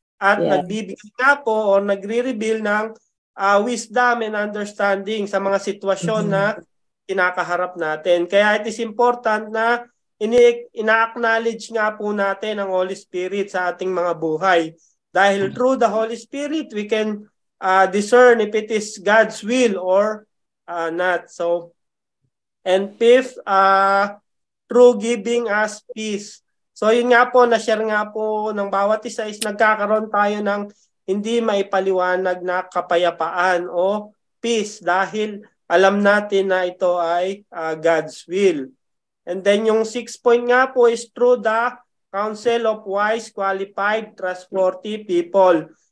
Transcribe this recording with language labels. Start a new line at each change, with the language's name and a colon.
Filipino: At nagbibigay nga po o nagre-reveal ng
English: wisdom and understanding
Filipino: sa mga sitwasyon na kinakaharap natin. Kaya
English: it is important
Filipino: na ina-acknowledge nga po natin ang Holy Spirit sa ating mga buhay.
English: Dahil through the Holy Spirit, we can discern if it is God's will or not. So, and fifth, through giving us peace.
Filipino: So, yun nga po, na-share nga po ng bawat isa is nagkakaroon tayo ng hindi maipaliwanag na kapayapaan o peace dahil alam natin na ito ay God's will.
English: And then
Filipino: yung 6 point nga po
English: is through the counsel of wise, qualified, trustworthy people.